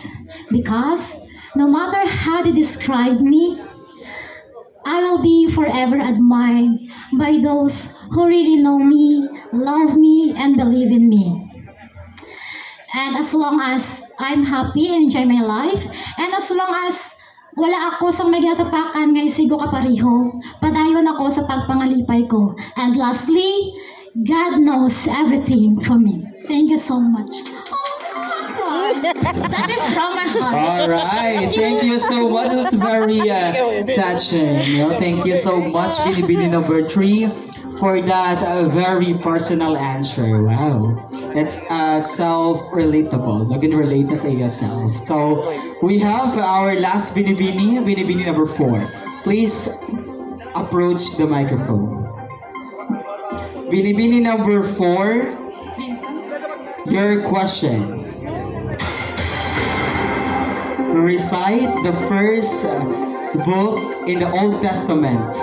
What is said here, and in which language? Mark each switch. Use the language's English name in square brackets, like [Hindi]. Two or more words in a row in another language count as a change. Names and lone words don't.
[English] Because no matter how they describe me, I will be forever admired by those who really know me, love me, and believe in me. And as long as I'm happy and enjoy my life, and as long as [Hiligaynon] wala ako sa may gatapakan nga isigo kapariho, padayon ako sa pagpangalipay ko. [English] And lastly, God knows everything for me. Thank you so much. That is from my heart. All right, thank you so much. It was very touching. You know? Thank you so much, Binibini number 3, for that very personal answer. Wow, it's self-relatable. You can relate na sa yourself. So we have our last Binibini, Binibini number 4. Please approach the microphone. Binibini number 4, your question. Recite the first book in the Old Testament.